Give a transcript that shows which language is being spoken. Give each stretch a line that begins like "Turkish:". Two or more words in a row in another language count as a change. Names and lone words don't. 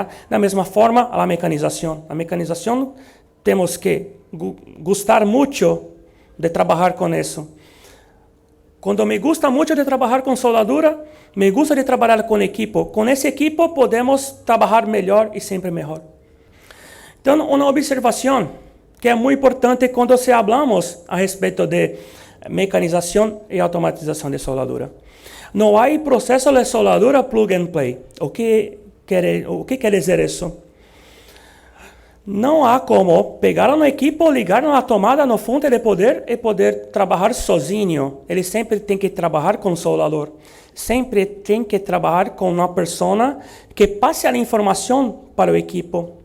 Portuguese: Da mesma forma, a mecanização. A mecanização, temos que gostar muito de trabalhar com isso. Quando
Spanish: me gusta
Portuguese: muito de trabalhar com soldadura,
Spanish: me gusta
Portuguese: de trabalhar com equipo. Com esse equipo, podemos trabalhar melhor e sempre melhor. Então, uma observação que é muito importante quando se falamos a respeito de
Spanish: mecanización y automatización de soldadura. No hay proceso de soldadura plug and play. O qué quiere decir eso?
Portuguese: Não há como pegar um equipo, ligar na tomada, na fonte de poder e poder trabalhar sozinho. Ele sempre tem que trabalhar com o soldador. Sempre tem que trabalhar com uma pessoa que passe a informação para o equipo.